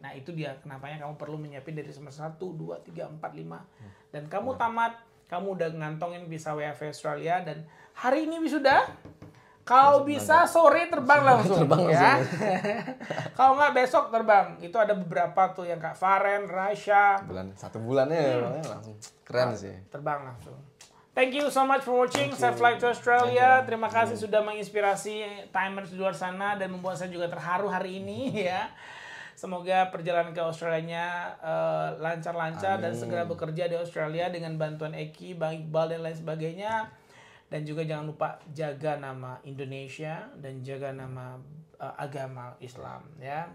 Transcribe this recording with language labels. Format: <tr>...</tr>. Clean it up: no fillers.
<id>Nah itu dia, kenapanya kamu perlu menyiapin dari semester 1, 2, 3, 4, 5. Dan kamu tamat, kamu udah ngantongin visa WAV Australia dan hari ini wisuda. Kalau bisa sore terbang langsung ya. Kalau nggak besok terbang. Itu ada beberapa tuh yang Kak Faren, Rasha. 1 bulannya langsung keren sih. Terbang langsung.</id> <en>Thank you so much for watching Safe Flight to Australia.</en> <id>Terima kasih sudah menginspirasi timers di luar sana dan membuat saya juga terharu hari ini ya. Semoga perjalanan ke Australianya lancar-lancar dan segera bekerja di Australia dengan bantuan Eki, Bang Iqbal dan lain sebagainya. Dan juga jangan lupa jaga nama Indonesia dan jaga nama agama Islam ya.</id>